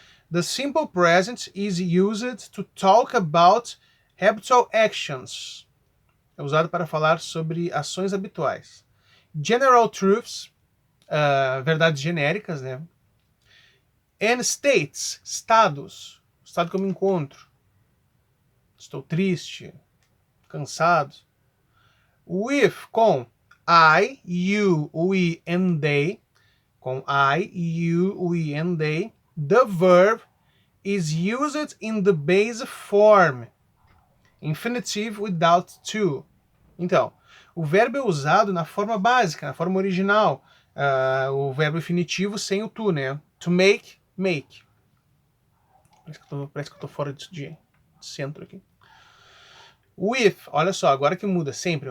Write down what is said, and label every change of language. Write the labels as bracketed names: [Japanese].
[English] The simple present is used to talk about habitual actions. [Portuguese] É usado para falar sobre ações habituais. [English] General truths, [Portuguese] verdades genéricas, né? [English] And states, [Portuguese] estados. O estado que eu me encontro. Estou triste, cansado. [English] With, com I, you, we and they. Com I, you, we and they. The verb is used in the base form. Infinitive without to. [Portuguese] Então, o verbo é usado na forma básica, na forma original. O verbo infinitivo sem o to, né? [English] To make, make. [Portuguese] Parece que eu tô fora de centro aqui. With, olha só, agora que muda sempre.